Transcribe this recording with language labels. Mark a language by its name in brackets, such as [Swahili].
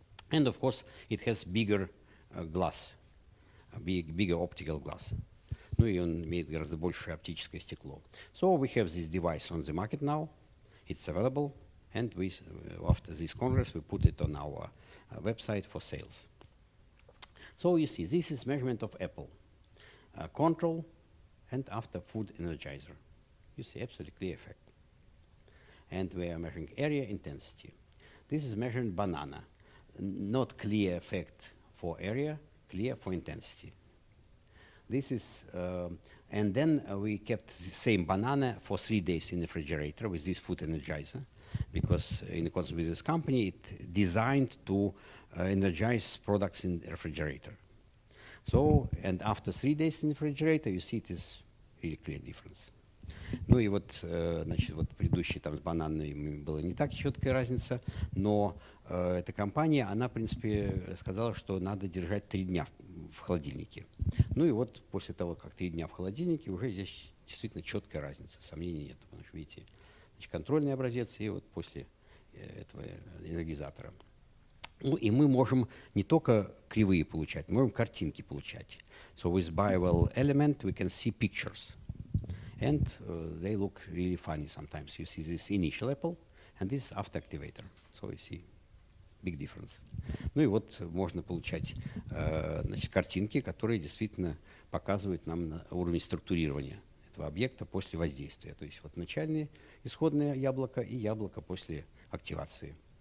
[English] And of course, it has bigger glass, bigger optical glass. [Russian] Ну и он имеет гораздо большее оптическое стекло. [English] So we have this device on the market now. It's available, and we, after this congress, we put it on our website for sales. So you see, this is measurement of apple, control, and after food energizer. You see, absolutely clear effect. And we are measuring area intensity. This is measuring banana. Not clear effect for area, clear for intensity. This is, and then we kept the same banana for 3 days in the refrigerator with this food energizer, because in accordance with this company, it designed to energize products in the refrigerator. So, and after 3 days in the refrigerator, you see it is really clear difference. [Russian] Ну и вот, значит, вот предыдущий там с бананами была не так четкая разница, но эта компания, она, в принципе, сказала, что надо держать 3 дня в холодильнике. Ну и вот после того, как 3 дня в холодильнике, уже здесь действительно четкая разница, сомнений нет. Потому что, видите, значит, контрольный образец и вот после этого энергизатора. Ну и мы можем не только кривые получать, мы можем картинки получать. [English] So with bival element we can see pictures. And they look really funny sometimes. You see this initial apple, and this after activator. So you see big difference. [Russian] Ну и вот можно получать значит, картинки, которые действительно показывают нам уровень структурирования этого объекта после воздействия. То есть вот начальное исходное яблоко и яблоко после активации.